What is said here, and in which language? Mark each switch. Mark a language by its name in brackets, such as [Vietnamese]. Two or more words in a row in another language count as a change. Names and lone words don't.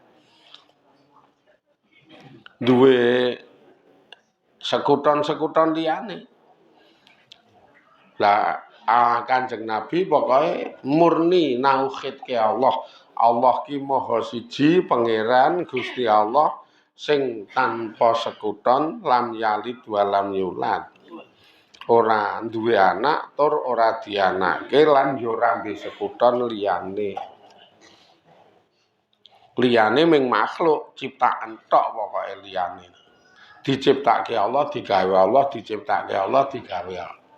[Javanese] Duwe sekuton-sekuton liyane. Lah Kanjeng Nabi pokoke murni nauhid ke Allah. Allah ki maha siji, pangeran Gusti Allah sing tanpa sekuton, [Arabic] لم يلد ولم يولد. [Javanese] Ora duwe anak tur ora dianake lan yo ora duwe sekuton liyane. Liyane ming makhluk ciptaan tok pokoke liyane. Diciptake Allah, digawe Allah, diciptake Allah, digawe Allah.